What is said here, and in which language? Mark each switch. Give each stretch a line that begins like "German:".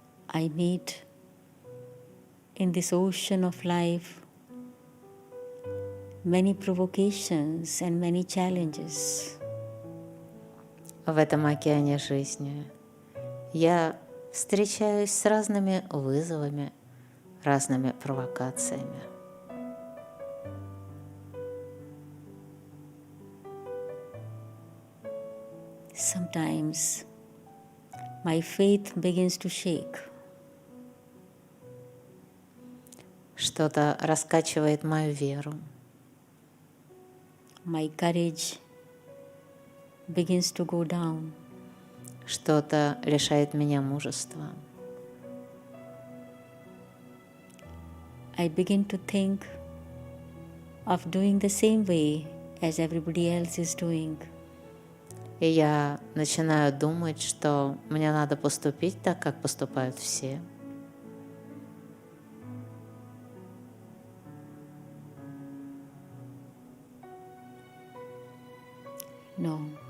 English: I meet in this ocean of life many provocations and many challenges.
Russian: В этом океане жизни я встречаюсь с разными вызовами, разными провокациями.
English: Sometimes my faith begins to shake.
Russian: Что-то раскачивает мою веру.
English: My courage begins to go down.
Russian: Что-то лишает меня мужества.
English: I begin to think of doing the same way as everybody else is doing.
Russian: И я начинаю думать, что мне надо поступить так, как поступают все.
English: No.